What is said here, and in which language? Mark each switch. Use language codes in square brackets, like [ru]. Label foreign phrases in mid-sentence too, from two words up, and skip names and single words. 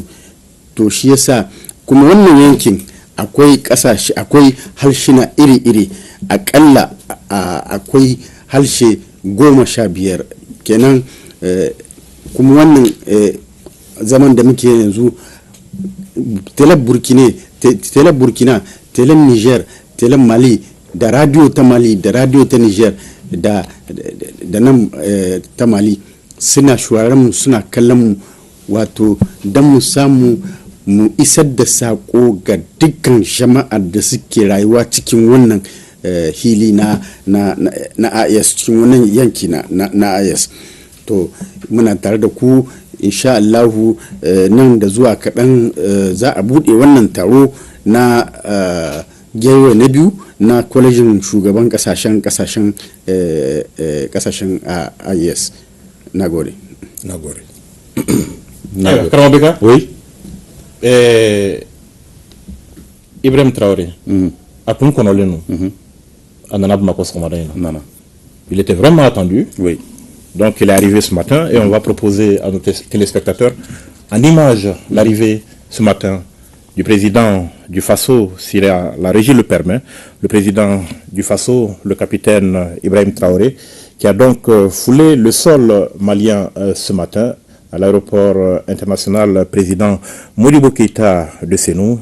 [ha] To shi yasa kuma wannan yankin akwai kasashe, akwai harshina iri-iri, akalla akwai harshe 15 kenan. Kuma wannan zaman da muke yanzu, teleb burkina, teleb niger, teleb mali, da radio ta mali, da radio ta niger, da nan ta mali suna shuwaran mu, suna kallon mu, wato don mu samu mu isar da sako ga dukkan jama'ar da suke rayuwa cikin wannan hili na AIS, cikin wannan yanki na AIS. To muna tare da ku insha Allahu. Nan da zuwa kaɗan za a buɗe wannan taro na gewe na biyu na kwalejin shugaban kasashen IAS. Nagode. Karamabeka? [fr] Oui. Ibrahim Traoré, après qu'on a le nom, il était vraiment attendu. Oui. Donc il est arrivé ce matin et on va proposer à nos téléspectateurs en image l'arrivée ce matin du président du Faso, si la régie le permet, le président du Faso, le capitaine Ibrahim Traoré, qui a donc foulé le sol malien ce matin à l'aéroport international président Modibo Keïta de Sénou.